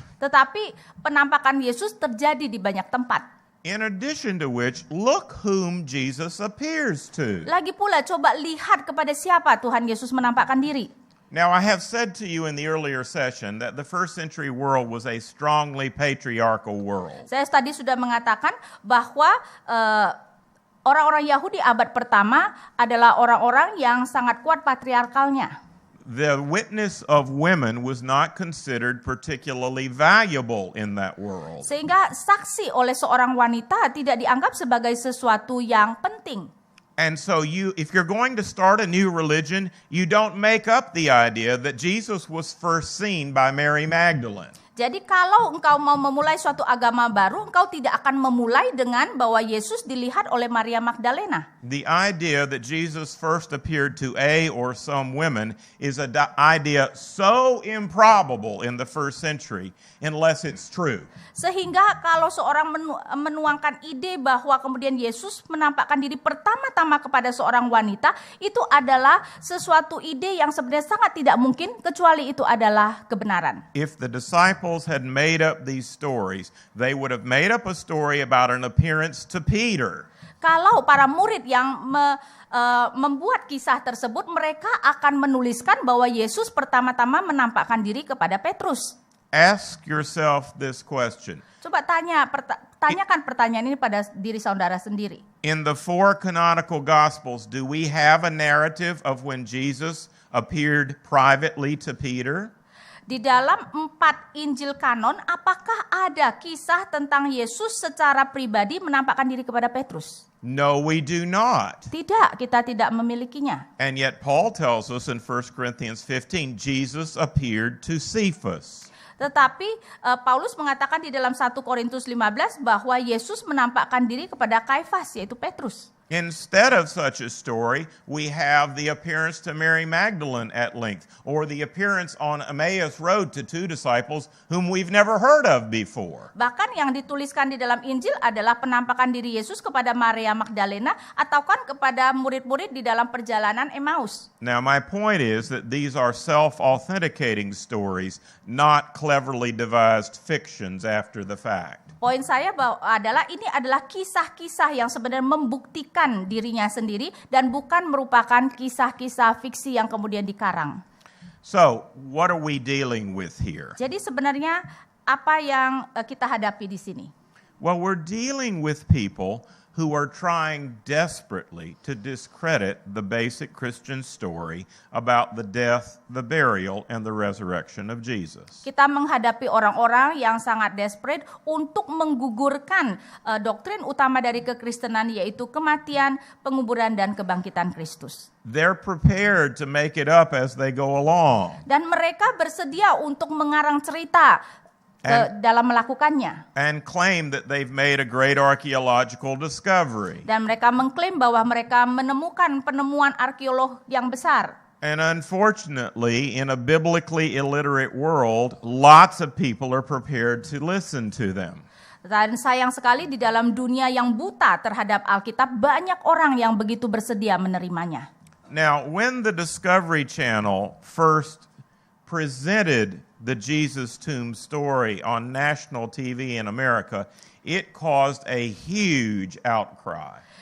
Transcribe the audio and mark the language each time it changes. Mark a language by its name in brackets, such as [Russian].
[Indonesian] Tetapi penampakan Yesus terjadi di banyak tempat. [English] In addition to which, look whom Jesus appears to. [Indonesian] Lagi pula coba lihat kepada siapa Tuhan Yesus menampakkan diri. [English] Now I have said to you in the earlier session that the first century world was a strongly patriarchal world. [Indonesian] Saya tadi sudah mengatakan bahwa orang-orang Yahudi abad pertama adalah orang-orang yang sangat kuat patriarkalnya. [English] The witness of women was not considered particularly valuable in that world. [Indonesian] Sehingga saksi oleh seorang wanita tidak dianggap sebagai sesuatu yang penting. [English] And so if you're going to start a new religion, you don't make up the idea that Jesus was first seen by Mary Magdalene. [Indonesian] Jadi kalau engkau mau memulai suatu agama baru, engkau tidak akan memulai dengan bahwa Yesus dilihat oleh Maria Magdalena. [English] The idea that Jesus first appeared to a or some women is an idea so improbable in the first century unless it's true. [Indonesian] Sehingga kalau seorang menuangkan ide bahwa kemudian Yesus menampakkan diri pertama-tama kepada seorang wanita, itu adalah sesuatu ide yang sebenarnya sangat tidak mungkin kecuali itu adalah kebenaran. [English] If the disciples had made up these stories, they would have made up a story about an appearance to Peter. [Indonesian] Kalau para murid yang membuat kisah tersebut, mereka akan menuliskan bahwa Yesus pertama-tama menampakkan diri kepada Petrus. [English] Ask yourself this question. [Indonesian] Coba tanyakan pertanyaan ini pada diri saudara sendiri. [English] In the four canonical Gospels, do we have a narrative of when Jesus appeared privately to Peter? [Indonesian] Di dalam 4 Injil kanon, apakah ada kisah tentang Yesus secara pribadi menampakkan diri kepada Petrus? [English] No, we do not. [Indonesian] Tidak, kita tidak memilikinya. [English] And yet Paul tells us in 1 Corinthians 15, Jesus appeared to Cephas. [Indonesian] Tetapi Paulus mengatakan di dalam 1 Korintus 15 bahwa Yesus menampakkan diri kepada Kaifas, yaitu Petrus. [English] Instead of such a story, we have the appearance to Mary Magdalene at length, or the appearance on Emmaus Road to 2 disciples whom we've never heard of before. [Indonesian] Bahkan yang dituliskan di dalam Injil adalah penampakan diri Yesus kepada Maria Magdalena atau kan kepada murid-murid di dalam perjalanan Emmaus. [English] Now, my point is that these are self-authenticating stories, not cleverly devised fictions after the fact. [Indonesian] Poin saya adalah ini adalah kisah-kisah yang sebenarnya membuktikan dirinya sendiri dan bukan merupakan kisah-kisah fiksi yang kemudian dikarang. [English] So, what are we dealing with here? [Indonesian] Jadi sebenarnya apa yang kita hadapi di sini? [English] Well, we're dealing with people who are trying desperately to discredit the basic Christian story about the death, the burial, and the resurrection of Jesus. [Indonesian] Kita menghadapi orang-orang yang sangat desperate untuk menggugurkan doktrin utama dari kekristenan, yaitu kematian, penguburan, dan kebangkitan Kristus. [English] They're prepared to make it up as they go along. [Indonesian] Dan mereka bersedia untuk mengarang cerita dalam melakukannya. [English] And claim that they've made a great archaeological discovery. [Indonesian] Dan mereka mengklaim bahwa mereka menemukan penemuan arkeolog yang besar. [English] And unfortunately, in a biblically illiterate world, lots of people are prepared to listen to them. [Indonesian] Dan sayang sekali di dalam dunia yang buta terhadap Alkitab, banyak orang yang begitu bersedia menerimanya. [English] Now, when the Discovery Channel first presented the Jesus tomb story on national TV in America, it caused a huge outcry.